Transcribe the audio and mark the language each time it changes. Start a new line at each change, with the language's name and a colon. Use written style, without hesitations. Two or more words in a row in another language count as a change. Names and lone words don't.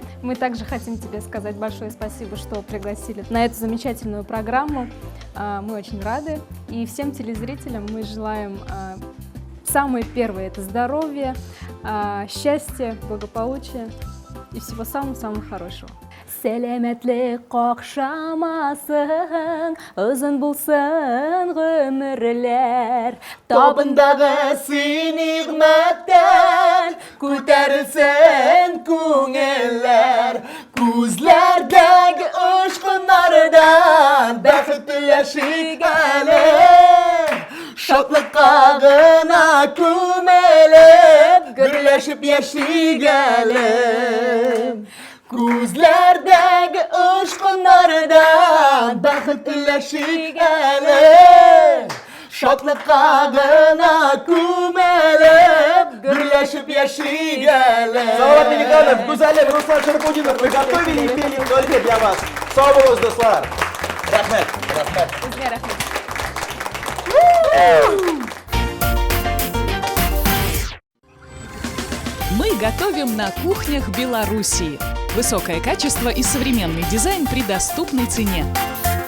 Russian: Мы также хотим тебе сказать большое спасибо, что пригласили на эту замечательную программу. Мы очень рады. И всем телезрителям мы желаем самое первое – это здоровье, счастья, благополучия и всего самого-самого хорошего.
Tatar: Сәләмәтлек какшамасын, озын булсын гомерләр, табындагы сый нигъмәттән
Uzbek: ko'tarilsin ko'ngillar, ko'zlardagi uchqunlardan baxtli yashigali, shodlik qag'ina ko'milib, birlashib yashigali. Ko'zlardagi uchqunlardan baxtli yashigali, shodlik qag'ina ko'milib, birlashib yashigali.
Russian: Салават Миниханов, Гузалев, Руслан Шарапудинов, мы готовили и пели только для вас.
Azerbaijani: Sağ olun dostlar.
Kazakh: Рахмет.
Uzbek: Bizga rahmat.
Russian: Мы готовим на кухнях Белоруссии. Высокое качество и современный дизайн при доступной цене.